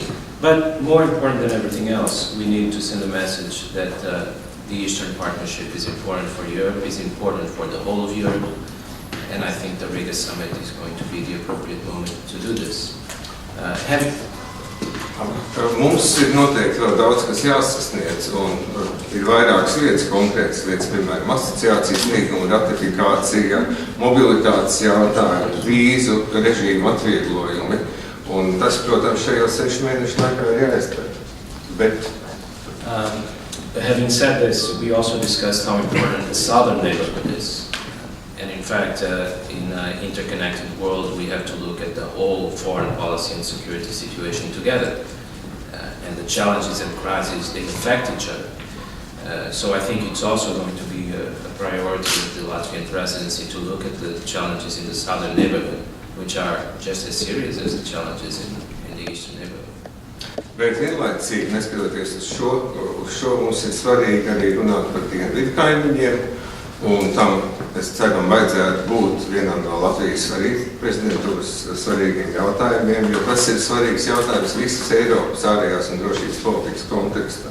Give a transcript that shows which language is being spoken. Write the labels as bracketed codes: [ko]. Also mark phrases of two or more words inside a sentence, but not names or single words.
[en] But more important than everything else, we need to send a message that the Eastern Partnership is important for Europe, is important for the whole of Europe. And I think the Riga Summit is going to be the appropriate moment to do this. [lv] Mums ir noteikti vēl daudz, kas jāsasniedz, un ir vairākas lietas, konkrētas lietas, piemēram, asociācijas līguma ratifikācija, mobilitātes jautājumi, vīzu režīmu atvieglojumi, un tas, protams, šajos 6 mēnešu laikā ir jāizpēt. Bet [en] having said this, we also discussed how important the southern neighborhood is. And in fact, in an interconnected world, we have to look at the whole foreign policy and security situation together. And the challenges and crises, they affect each other. So I think it's also going to be a priority of the Latvian presidency to look at the challenges in the southern neighborhood, which are just as serious as the challenges in the eastern neighborhood. [lv] Bet vienlaicīgi, neskatoties uz šo, mums ir svarīgi arī runāt par dienvidu kaimiņiem, un tam, es ceru, vajadzētu būt vienam no Latvijas arī prezidentūras svarīgiem jautājumiem, jo tas ir svarīgs jautājums visas Eiropas ārējās un drošības politikas kontekstā.